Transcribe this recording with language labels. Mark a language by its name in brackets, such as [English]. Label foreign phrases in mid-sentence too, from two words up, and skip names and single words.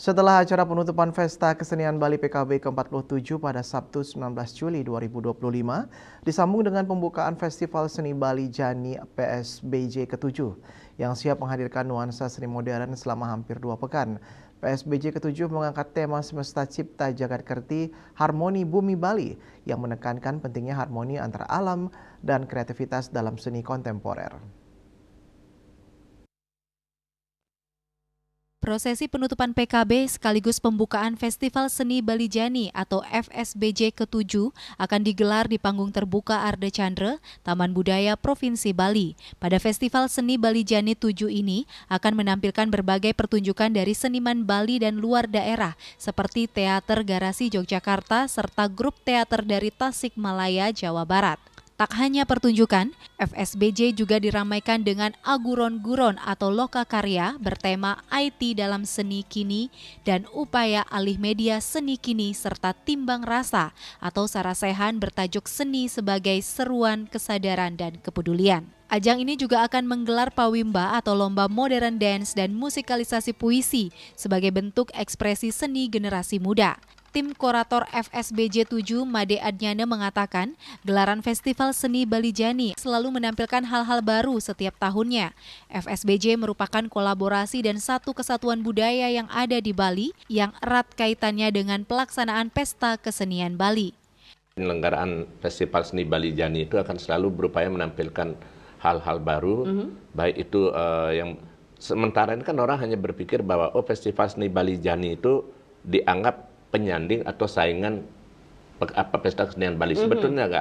[Indonesian] Setelah acara penutupan Pesta Kesenian Bali PKB ke-47 pada Sabtu 19 Juli 2025, disambung dengan pembukaan Festival Seni Bali Jani PSBJ ke-7 yang siap menghadirkan nuansa seni modern selama hampir 2 pekan. PSBJ ke-7 mengangkat tema Semesta Cipta Jagat Kerti Harmoni Bumi Bali yang menekankan pentingnya harmoni antara alam dan kreativitas dalam seni kontemporer. Prosesi penutupan PKB sekaligus pembukaan Festival Seni Bali Jani atau FSBJ ke-7 akan digelar di panggung terbuka Arde Chandra, Taman Budaya Provinsi Bali. Pada Festival Seni Bali Jani 7 ini akan menampilkan berbagai pertunjukan dari seniman Bali dan luar daerah seperti Teater Garasi Yogyakarta serta grup teater dari Tasikmalaya, Jawa Barat. Tak hanya pertunjukan, FSBJ juga diramaikan dengan aguron-guron atau lokakarya bertema IT dalam seni kini dan upaya alih media seni kini serta timbang rasa atau sarasehan bertajuk seni sebagai seruan kesadaran dan kepedulian. Ajang ini juga akan menggelar pawimba atau lomba [English] modern dance [Indonesian] dan musikalisasi puisi sebagai bentuk ekspresi seni generasi muda. Tim kurator FSBJ 7 Made Adnyana mengatakan, gelaran Festival Seni Bali Jani selalu menampilkan hal-hal baru setiap tahunnya. FSBJ merupakan kolaborasi dan satu kesatuan budaya yang ada di Bali yang erat kaitannya dengan pelaksanaan Pesta Kesenian Bali. Penyelenggaraan Festival Seni Bali Jani itu akan selalu berupaya menampilkan hal-hal baru, baik itu yang sementara ini kan orang hanya berpikir bahwa Festival Seni Bali Jani itu dianggap penyanding atau saingan Pesta Kesenian Bali. Sebetulnya enggak.